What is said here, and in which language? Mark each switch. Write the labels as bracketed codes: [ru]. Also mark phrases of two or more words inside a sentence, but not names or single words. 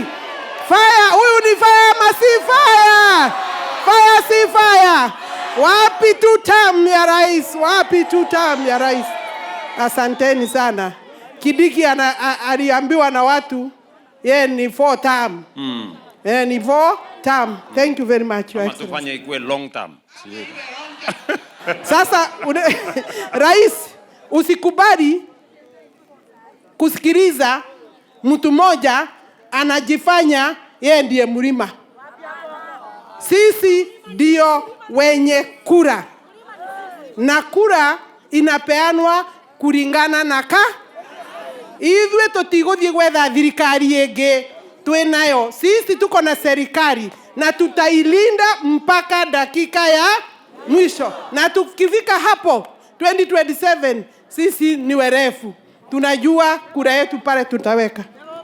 [sw] Fire, huyu ni fire ama si fire? Fire si fire? Wapi 2 term ya rais? Wapi 2 term ya rais? Asanteni sana. Kindiki aliambiwa na watu yeye ni 4 term. Ni 4 term. [en] Thank you very much. [sw] Tufanye ikuwe [en] long term. [sw] Sasa rais, usikubali kusikiliza mtu mmoja anajifanya yeye ndiye mlima. Sisi ndio wenye kura, na kura inapeanwa kulingana na [ki] Ithuĩ tũtigũthiĩ gwetha thirikari ĩngĩ twĩnayo. [sw] Sisi tuko na serikali na tutailinda mpaka dakika ya mwisho. Na tukifika hapo 2027 sisi ni werefu. Tunajua kura yetu pale tutaweka.